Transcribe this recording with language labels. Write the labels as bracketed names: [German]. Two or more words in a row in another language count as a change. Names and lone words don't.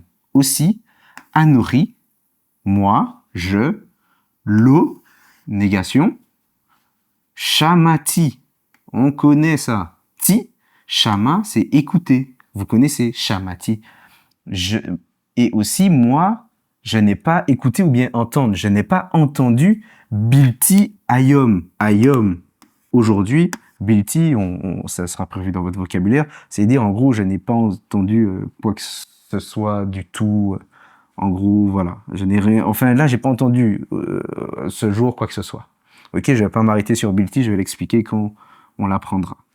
[French] Aussi, anori, moi, je, lo, négation, shamati. On connaît ça. Ti, shama, c'est écouter. Vous connaissez shamati. Et aussi, moi, je n'ai pas écouté ou bien entendre. Je n'ai pas entendu [Hebrew] בלתי היום. [French] Ayom, aujourd'hui, bilti, ça sera prévu dans votre vocabulaire. C'est-à-dire, en gros, je n'ai pas entendu quoi que ce soit du tout. En gros, voilà. Je n'ai rien. Enfin, là, j'ai pas entendu ce jour quoi que ce soit. Ok, je vais pas m'arrêter sur bilti. Je vais l'expliquer quand on l'apprendra.